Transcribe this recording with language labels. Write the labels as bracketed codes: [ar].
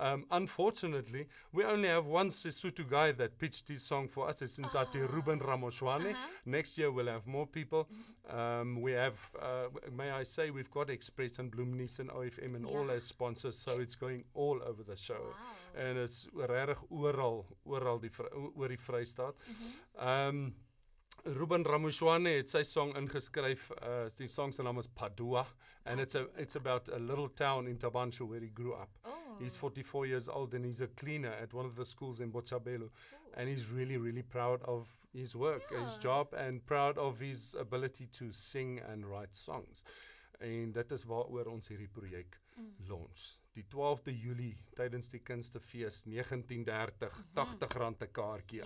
[en] Unfortunately, we only have one Sesotho guy that pitched his song for us. It's Ntate Ruben Ramoshwane. Next year we'll have more people. We have, may I say, we've got Express and Bloemnies and OFM and all as sponsors, so it's going all over the show. And it's [af] regtig oor die Vrystaat. Ruben Ramoshwane het sy song ingeskryf. Die song se naam is Padua, [en] and it's about a little town in Tabansho where he grew up. He's 44 years old and he's a cleaner at one of the schools in Botshabelo, and he's really, really proud of his work, his job, and proud of his ability to sing and write songs. [af] En dit is waaroor ons hierdie projek launch. Die 12de Julie tydens die Kunstefees 19:30, R80 'n kaartjie.